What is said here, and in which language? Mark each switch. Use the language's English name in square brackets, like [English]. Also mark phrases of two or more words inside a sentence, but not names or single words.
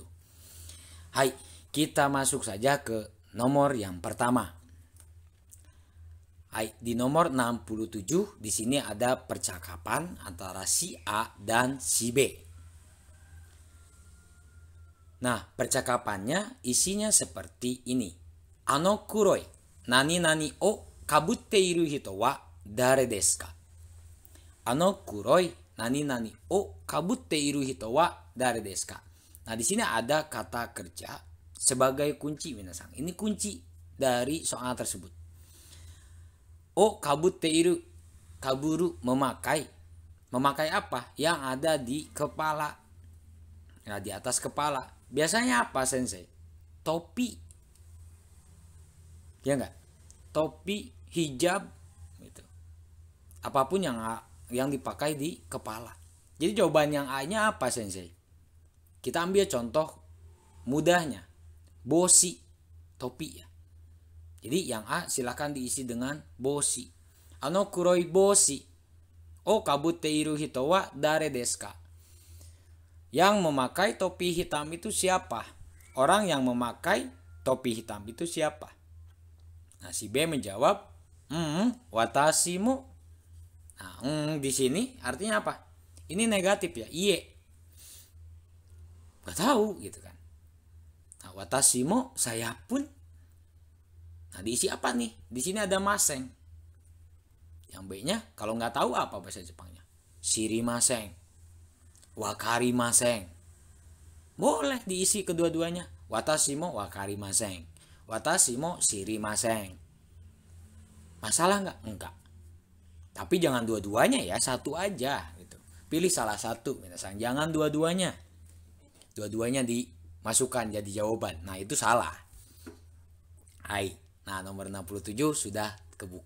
[Indonesian] Hai, kita masuk saja ke nomor yang pertama. Hai, di nomor 67 di sini ada percakapan antara si A dan si B. Nah, percakapannya isinya seperti ini. [Japanese] あの黒い何々をかぶっている人は誰ですか? あの黒い何々をかぶっている人は誰ですか? [Indonesian] Nah, di sini ada kata kerja sebagai kunci minasang. Ini kunci dari soal tersebut. [Japanese] をかぶっている、かぶる memakai. [Indonesian] Memakai apa? Yang ada di kepala. Nah, di atas kepala. Biasanya apa sensei? Topi. Ya enggak? Topi, hijab gitu. Apapun yang dipakai di kepala. Jadi jawaban yang A-nya apa sensei? Kita ambil contoh mudahnya. Bosi, topi ya. Jadi yang A silakan diisi dengan bosi. [Japanese] あの黒い帽子をかぶっている人は誰ですか? [Indonesian] Yang memakai topi hitam itu siapa? Orang yang memakai topi hitam itu siapa? Nah, si B menjawab, [Japanese] 私も. [Indonesian] Nah, di sini artinya apa? Ini negatif ya, iye. Gak tahu gitu kan. Nah, [Japanese] 私も, [Indonesian] saya pun. Nah, diisi apa nih? Di sini ada maseng. Yang B-nya kalau nggak tahu apa bahasa Jepangnya? [Japanese] 知りません。分かりません. [Indonesian] Boleh diisi kedua-duanya. [Japanese] 私も分かりません. 私も知りません. [Indonesian] Masalah nggak? Enggak. Tapi jangan dua-duanya ya, satu aja gitu. Pilih salah satu, minasang. Jangan dua-duanya. Dua-duanya dimasukkan jadi jawaban. Nah, itu salah. Hai. Nah, nomor 67 sudah kebuka.